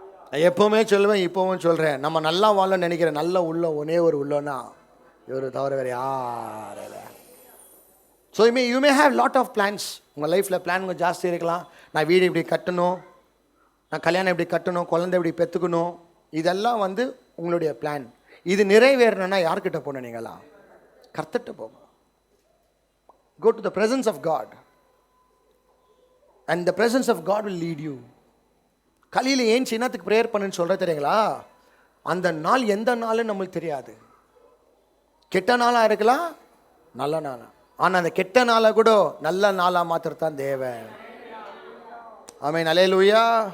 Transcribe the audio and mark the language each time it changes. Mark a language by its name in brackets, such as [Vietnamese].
[Tamil] நான் எப்போவுமே சொல்லுவேன், இப்போவும் சொல்கிறேன், நம்ம நல்லா வாழணும்னு நினைக்கிறேன். நல்ல உள்ளம் ஒரே ஒரு உள்ளோன்னா இவர் தவிர வேறு யார் இல்லை. [English] So you may have lot of plans. [Tamil] உங்கள் லைஃப்பில் பிளான் கொஞ்சம் ஜாஸ்தி இருக்கலாம். நான் வீடு இப்படி கட்டணும், நான் கல்யாணம் இப்படி கட்டணும், குழந்தை இப்படி பெற்றுக்கணும், இதெல்லாம் உங்களுடைய பிளான். இது நிறைவேறணும்னா யார்கிட்ட போன நீங்களா? கர்த்தர்ட்ட போங்க. [English] Go to the presence of God. And the presence of God will lead you. [Tamil] காலையில் ஏன் சின்னத்துக்கு ப்ரேயர் பண்ணுன்னு சொல்கிற தெரியுங்களா? அந்த நாள் எந்த நாள்னு நம்மளுக்கு தெரியாது. கெட்ட நாளாக இருக்கலாம், நல்ல நாளா. ஆனால் அந்த கெட்ட நாளை கூட நல்ல நாளாக மாத்திரத்தான் தேவன். ஆமென், அல்லேலூயா.